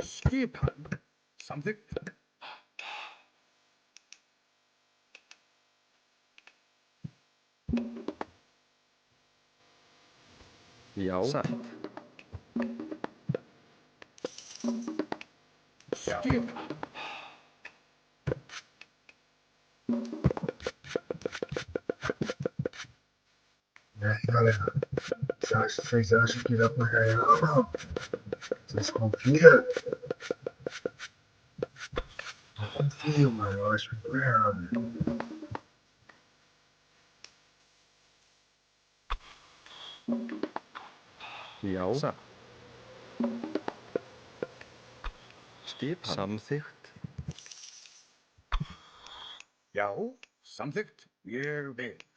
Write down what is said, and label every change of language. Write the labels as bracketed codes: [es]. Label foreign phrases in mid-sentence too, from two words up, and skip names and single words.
[is] Skipan. Samþykkt. Já. Satt. Skipan. [pt] E aí, galera? Vocês acham que dá pra ganhar ou não? Vocês confiam? Eu confio, mano. Eu acho que tô errado. [is] Já. Satt. Skipan. Samþykkt. Já, samþykkt. Ég vil.